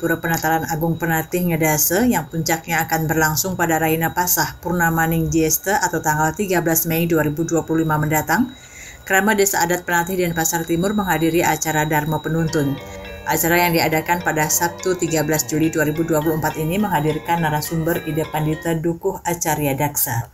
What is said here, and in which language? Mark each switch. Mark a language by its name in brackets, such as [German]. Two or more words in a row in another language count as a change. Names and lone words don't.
[Indonesian] Pura Penataran Agung Penatih Ngedase yang puncaknya akan berlangsung pada Raina Pasah Purnamaning Jiesta atau tanggal 13 Mei 2025 mendatang, Krama Desa Adat Penatih dan Pasar Timur menghadiri acara Dharma Penuntun. Acara yang diadakan pada Sabtu 13 Juli 2024 ini menghadirkan narasumber Ida Pandita Dukuh Acarya Daksa.